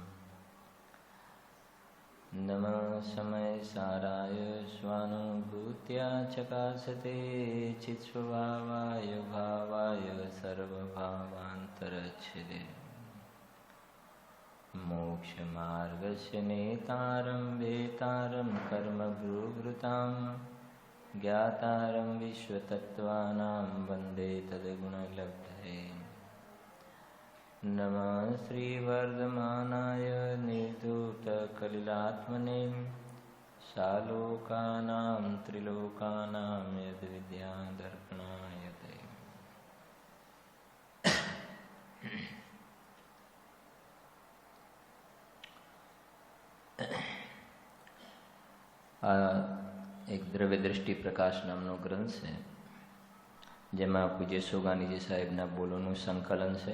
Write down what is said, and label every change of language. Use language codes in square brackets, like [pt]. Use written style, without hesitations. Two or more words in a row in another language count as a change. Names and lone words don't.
[sa] नमः समय साराय स्वानुभूत्या चकासते चित्स्वभावाय भावाय सर्वभावान्तरच्छिदे मोक्षमार्गस्य नेतारं वेतारं कर्मभ्रुवृतां ज्ञातारं विश्वतत्त्वानां वन्दे तद्गुणलब्धये नमः श्रीवर्धमानाय निर्धूतकलिलात्मने सालोकानां त्रिलोकानां यद्विद्यादर्पणाय ते [gu] એક દ્રવ્ય દ્રષ્ટિ પ્રકાશ નામનો ગ્રંથ છે, જેમાં પૂજ્ય સોગાનીજી સાહેબના બોલોનું સંકલન છે.